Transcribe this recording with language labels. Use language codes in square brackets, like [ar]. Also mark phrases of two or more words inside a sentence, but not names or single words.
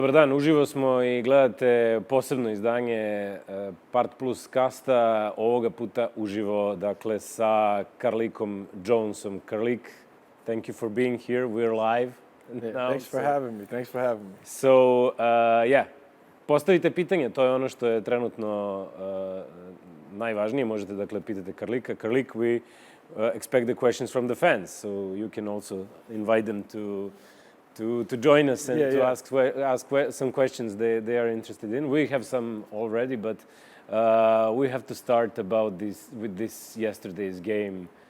[hr] Dobar dan, uživo smo i gledate posebno izdanje Part+Casta, ovoga puta uživo, dakle, sa Carlikom Jonesom. Carlik, [en] thank you for being here. We're live now. Thanks for having me. So, [hr] postavite pitanje, to je ono što je trenutno najvažnije. Možete, dakle, pitati Carlika. Carlik, [en] we expect the questions from the fans, so you can also invite them to join us and ask some questions they are interested in. We have some already, but we have to start with this yesterday's game.